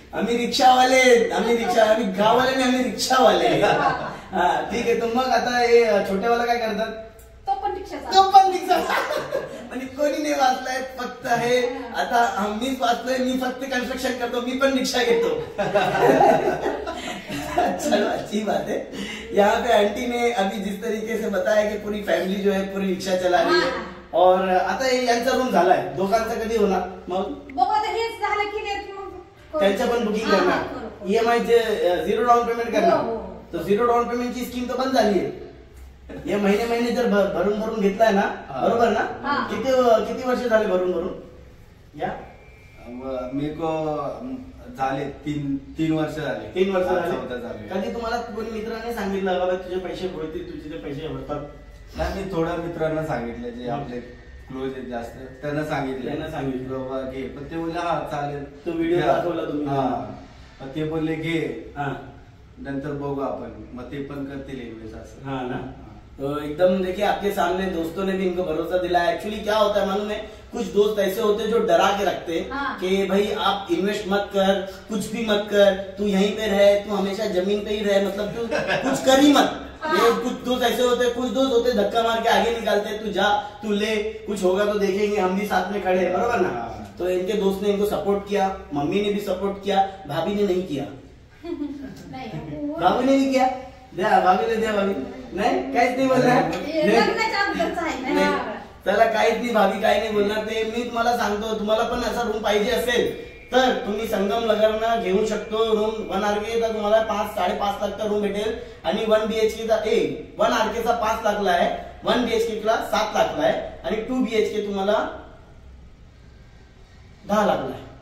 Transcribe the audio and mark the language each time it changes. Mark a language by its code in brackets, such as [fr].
[mr] आम्ही रिक्षावाले, आम्ही गाववाले नाही, आम्ही रिक्षावाले. हा, ठीक आहे. तर मग आता हे छोट्यावाला काय करतात? तो पण रिक्षा तो चालवतो. पण रिक्षा. आणि कोणी नाही वाचलाय, फक्त हे आता मीच वाचलोय. मी फक्त कन्स्ट्रक्शन करतो, मी पण रिक्षा घेतो. [hi] चलो, अच्छी बात है. यहाँ पे आंटी ने अभी जिस तरीके से बताया कि पूरी फैमिली जो है पूरी रिक्षा चला रही है. [mr] और आता यांचा रूम झालाय, दोघांचा कधी होणार मग? बघा तर हेच झालं की नाही मग त्यांच्या पण बुकिंग करणार, EMI चे 0 डाऊन पेमेंट करणार. तो 0 डाऊन पेमेंटची स्कीम तर बंद झाली आहे. हे महिने जर भरून घेतलाय ना, बरोबर ना? किती वर्ष झाले भरून या? [hi] मेरे को [mr] झाले 3 वर्ष झाले. 3 वर्ष चौथा झाले. कधी तुम्हाला कोणी मित्राने सांगितलं बाबा तुझे पैसे भरतील, तुझे ते पैसे भरतात? नाही, मी थोड्या मित्रांना सांगितलं, जे आपले क्लोज आहेत जास्त, त्यांना सांगितलं बाबा घे. पण ते बोलले हा चालेल. तो व्हिडिओ दाखवला तुम्ही? हा. ते बोलले घे, हा. नंतर बघू आपण. मग ते पण करतील इन्व्हेस्ट असं. [hi] हाँ ना. तो एकदम देखिए आपके सामने दोस्तों ने भी इनको भरोसा दिलाया. एक्चुअली क्या होता है मालूम है, कुछ दोस्त ऐसे होते हैं जो डरा के रखते हैं हाँ. कि भाई आप इन्वेस्ट मत कर, कुछ भी मत कर, तू यहीं पे रह, तू हमेशा जमीन पे ही रह, मतलब तू कुछ कर ही मत. ये कुछ दोस्त ऐसे होते हैं, कुछ दोस्त होते हैं धक्का मार के आगे निकालते हैं, तू जा, तू ले, कुछ होगा तो देखेंगे, हम भी साथ में खड़े हैं, बराबर ना? तो इनके दोस्त ने इनको सपोर्ट किया, मम्मी ने भी सपोर्ट किया, भाभी ने नहीं किया. भाभी ने भी किया. [mr] द्या भाभीला, द्या भाभी. नाही, काहीच नाही बोलणार. लग्नाच्या अगोदरच आहे ना. त्याला काहीच नाही, भाभी काही नाही बोलणार. ते मी तुम्हाला सांगतो, तुम्हाला पण असा रूम पाहिजे असेल तर तुम्ही संगम नगरनं घेऊ शकतो रूम. 1 RK चा तुम्हाला 5-5.5 लाख का रूम भेटेल. आणि 1 BHK चा 1 RK चा 5 लाखला आहे, 1 BHK ला 7 लाखला आहे, आणि 2 BHK तुम्हाला 10 लाखला आहे.